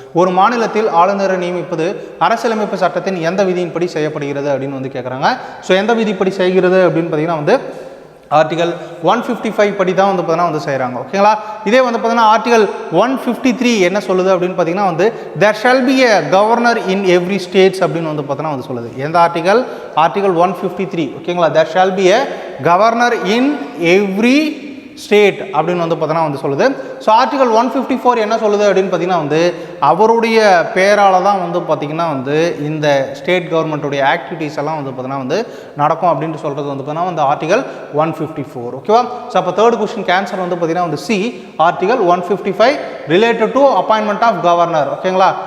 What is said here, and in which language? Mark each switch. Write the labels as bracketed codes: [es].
[ta] ஒரு மாநிலத்தில் ஆளுநரை நியமிப்பது அரசியலமைப்பு சட்டத்தின் எந்த விதியின்படி செய்யப்படுகிறது அப்படின்னு கேட்குறாங்க. ஸோ எந்த விதிப்படி செய்கிறது அப்படின்னு பார்த்தீங்கன்னா ஆர்டிகல் 155 படி தான் பார்த்தீங்கன்னா செய்கிறாங்க. ஓகேங்களா? இதே பார்த்தீங்கன்னா ஆர்டிகல் 153 என்ன சொல்லுது அப்படின்னு பார்த்தீங்கன்னா [en] there shall be a governor in every states [ta] அப்படின்னு பார்த்தீங்கன்னா சொல்லுது. எந்த ஆர்டிகல்? ஆர்டிகல் 153. ஓகேங்களா? [en] there shall be a governor in every [ta] state அப்படின்னு வந்து பார்த்தீங்கன்னா வந்து சொல்லுது. ஸோ ஆர்டிகல் 154 என்ன சொல்லுது அப்படின்னு பார்த்தீங்கன்னா வந்து அவருடைய பேரால் தான் வந்து பார்த்திங்கன்னா வந்து இந்த ஸ்டேட் கவர்மெண்ட்டுடைய ஆக்டிவிட்டீஸ் எல்லாம் வந்து பார்த்தீங்கன்னா வந்து நடக்கும் அப்படின்ட்டு சொல்கிறது வந்து பார்த்தீங்கன்னா வந்து ஆர்டிகல் 154. ஓகேவா? ஸோ அப்போ தேர்ட் கொஸ்டின் கேன்சர் வந்து பார்த்தீங்கன்னா வந்து C article 155 [en] Related to appointment of governor. [ta] ஓகேங்களா?